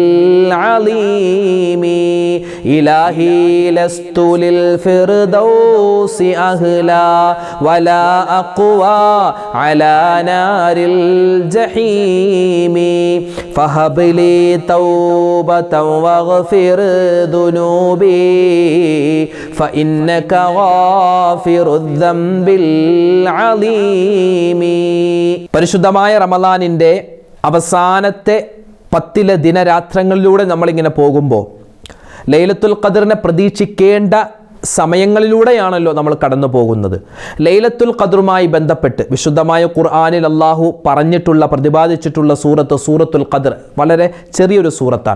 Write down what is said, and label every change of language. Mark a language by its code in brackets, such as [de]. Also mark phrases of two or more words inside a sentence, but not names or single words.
[ar] العليم إلهي لست للفردوس أهلا ولا أقوى على نار الجحيم فهب لي توبة واغفر ذنوبي فإنك غافر الذنب العليم. [ml] പരിശുദ്ധമായ റമളാനിൻ്റെ അവസാനത്തെ 10 ദിനരാത്രങ്ങളിലൂടെ നമ്മളിങ്ങനെ പോകുമ്പോൾ ലൈലത്തുൽ ഖദറിനെ പ്രതീക്ഷിക്കേണ്ട സമയങ്ങളിലൂടെയാണല്ലോ നമ്മൾ കടന്നു പോകുന്നത്. ലൈലത്തുൽ ഖദറുമായി ബന്ധപ്പെട്ട് വിശുദ്ധമായ ഖുർആനിൽ അല്ലാഹു പറഞ്ഞിട്ടുള്ള പ്രതിപാദിച്ചിട്ടുള്ള സൂറത്തുൽ ഖദർ വളരെ ചെറിയൊരു സൂറത്താണ്.